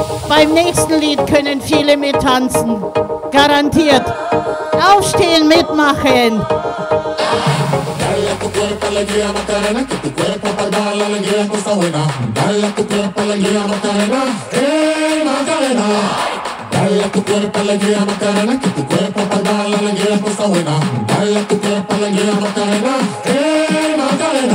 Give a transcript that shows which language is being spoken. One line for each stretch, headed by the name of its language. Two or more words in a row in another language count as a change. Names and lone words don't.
German: Beim nächsten Lied können viele mittanzen. Garantiert. Aufstehen, mitmachen.
Spanish: Dale a tu cuerpo alegría Macarena, que tu cuerpo para dar la alegría cosa buena. Dale a tu cuerpo alegría Macarena, Macarena. Dale a tu cuerpo alegría Macarena, que tu cuerpo para dar la alegría cosa buena. Dale a tu cuerpo alegría Macarena, Macarena.